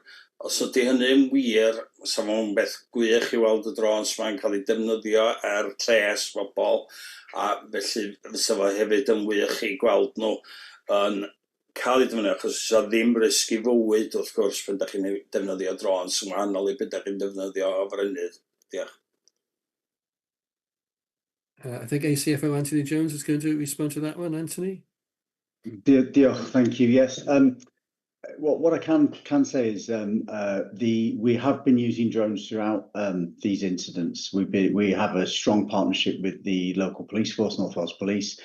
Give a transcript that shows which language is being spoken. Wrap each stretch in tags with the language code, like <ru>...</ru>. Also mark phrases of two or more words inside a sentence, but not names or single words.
<cy>Os ydy hynny'n wir, sa fo'n beth gwych i weld y drons mae'n cael ei defnyddio lles bobl, a felly fysa fo hefyd yn wych i gweld nhw yn cael ei defnyddio, achos oes ddim risg i fywyd wrth gwrs pan ydych chi'n defnyddio drons yn wahanol i beth ydych chi'n defnyddio o frenydd. Diolch.</cy> <en>I think ACFO Anthony Jones is going to respond to that one. Anthony? Diolch, thank you. Yes. What I can say is we have been using drones throughout these incidents. We have a strong partnership with the local police force, North Wales Police.</en>